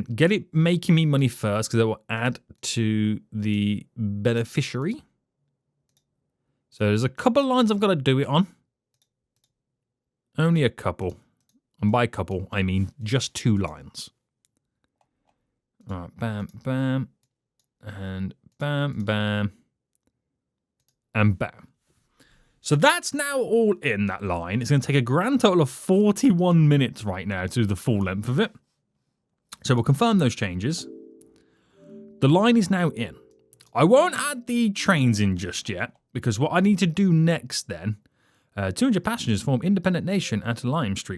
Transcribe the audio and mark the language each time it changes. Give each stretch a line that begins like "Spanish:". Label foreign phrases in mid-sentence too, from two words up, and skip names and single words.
English: Get it making me money first because it will add to the beneficiary. So there's a couple of lines I've got to do it on. Only a couple. And by couple, I mean just 2 lines. All right, bam, bam. And bam, bam. And bam. So that's now all in that line. It's going to take a grand total of 41 minutes right now to do the full length of it. So we'll confirm those changes. The line is now in. I won't add the trains in just yet, because what I need to do next then, 200 passengers form independent nation at Lime Street.